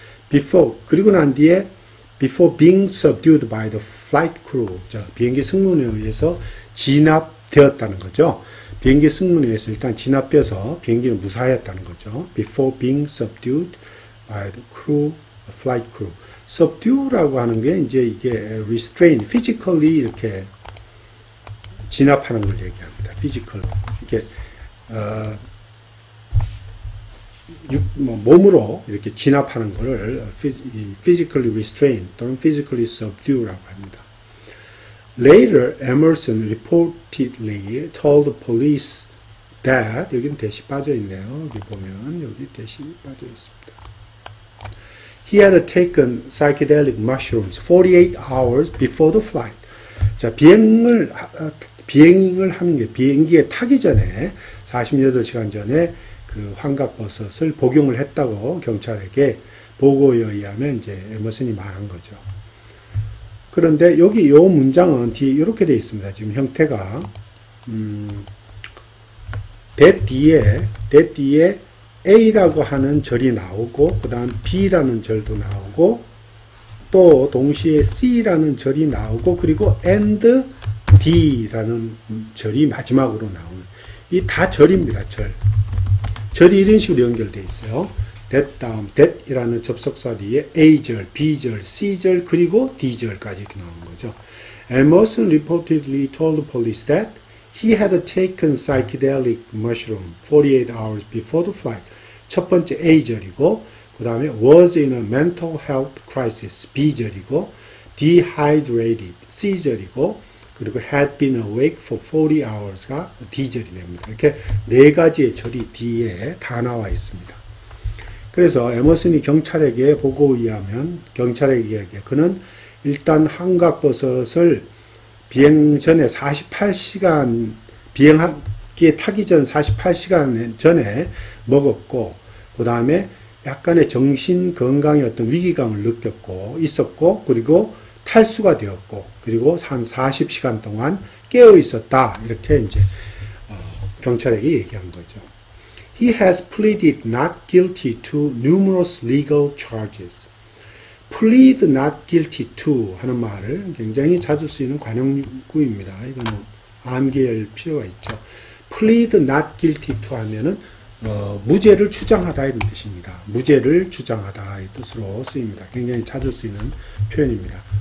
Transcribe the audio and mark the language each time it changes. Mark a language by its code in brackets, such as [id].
[en] before [ko] 그리고 난 뒤에 [en] before being subdued by the flight crew [ko] 자, 비행기 승무원에 의해서 진압되었다는 거죠. 비행기 승무원에 의해서 일단 진압돼서 비행기는 무사했다는 거죠. [en] before being subdued by the crew, flight crew. [ko] subdue라고 하는 게 이제 이게 restrain, physically 이렇게 진압하는 걸 얘기합니다. physical 이렇게 몸으로 이렇게 진압하는 것을 physically restrain 또는 physically subdue라고 합니다. [en] Later, Emerson reportedly told the police that [ko] 여기는 대시 빠져 있네요. 여기 보면 여기 대시 빠져 있습니다. [en] He had taken psychedelic mushrooms 48 hours before the flight. [ko] 자, 비행을 하는 게 비행기에 타기 전에 48시간 전에 그 환각버섯을 복용을 했다고 경찰에게 보고에 의하면 이제 에머슨이 말한 거죠. 그런데 여기 요 문장은 뒤에 이렇게 되어 있습니다. 지금 형태가 that 뒤에 A라고 하는 절이 나오고 그 다음 B라는 절도 나오고 또 동시에 C라는 절이 나오고 그리고 and D라는 절이 마지막으로 나오는 이 다 절입니다. 절이 이런 식으로 연결되어 있어요. that 다음 that이라는 접속사 뒤에 A절, B절, C절 그리고 D절까지 이렇게 나오는 거죠. [en] Emerson reportedly told the police that he had taken psychedelic mushroom 48 hours before the flight. [ko] 첫 번째 A절이고 그 다음에 [en] was in a mental health crisis [ko] B절이고 dehydrated C절이고 그리고 [en] had been awake for 40 hours [ko] 가 D절이 됩니다. 이렇게 네 가지의 절이 뒤에 다 나와 있습니다. 그래서 에머슨이 경찰에게 보고에 의하면 경찰에게 그는 일단 한각버섯을 비행 전에 48시간 비행기에 타기 전 48시간 전에 먹었고 그 다음에 약간의 정신 건강의 어떤 위기감을 느꼈고 있었고 그리고 탈수가 되었고 그리고 한 40시간 동안 깨어 있었다 이렇게 이제 경찰에게 얘기한 거죠. [en] He has pleaded not guilty to numerous legal charges. [ko] plead not guilty to 하는 말을 굉장히 자주 쓰이는 관용구입니다. 이거는 암기할 필요가 있죠. plead not guilty to 하면은 무죄를 주장하다 이런 뜻입니다. 무죄를 주장하다 이 뜻으로 쓰입니다. 굉장히 자주 쓰이는 표현입니다.